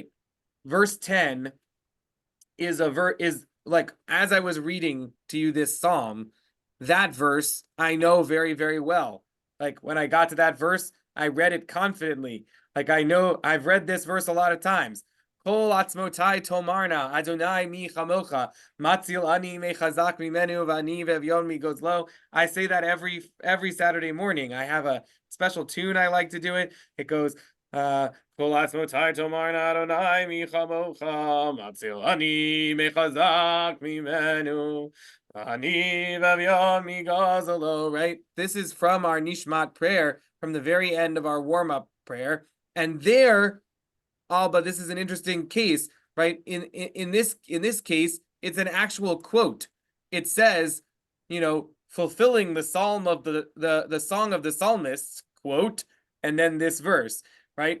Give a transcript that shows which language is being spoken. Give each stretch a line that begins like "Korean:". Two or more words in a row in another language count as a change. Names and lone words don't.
English: Verse 10 is like, as I was reading to you this psalm, that verse I know very, very well. Like when I got to that verse, I read it confidently. Like I know I've read this verse a lot of times.
Hebrew: כל עצמותי תאמרנה ה' מי כמוך מציל עני מחזק ממנו ועני ואביון מגזלו.
English: I say that every Saturday morning. I have a special tune I like to do it. It goes
Hebrew: כל עצמותי תאמרנה ה' מי כמוך מציל עני מחזק ממנו ועני ואביון מגזלו.
English: Right? This is from our Nishmat prayer, from the very end of our warm-up prayer. And there, but this is an interesting case, right? In this case, it's an actual quote. It says, fulfilling the psalm of the song of the psalmists, quote, and then this verse, right?